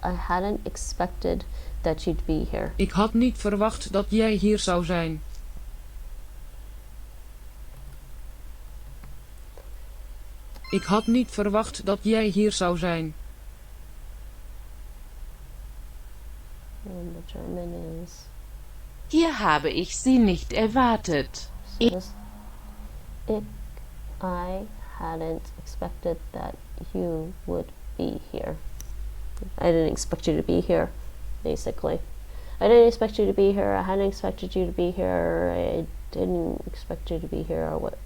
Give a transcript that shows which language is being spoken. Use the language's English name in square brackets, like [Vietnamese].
[English] I hadn't expected that you'd be here. [Dutch] Ik had niet verwacht dat jij hier zou zijn. Ik had niet verwacht dat jij hier zou zijn. [English] And the German is. [German] Hier habe ich Sie nicht erwartet. [English] I hadn't expected that you would be here. I didn't expect you to be here, basically. I didn't expect you to be here. I hadn't expected you to be here. I didn't expect you to be here. Or what?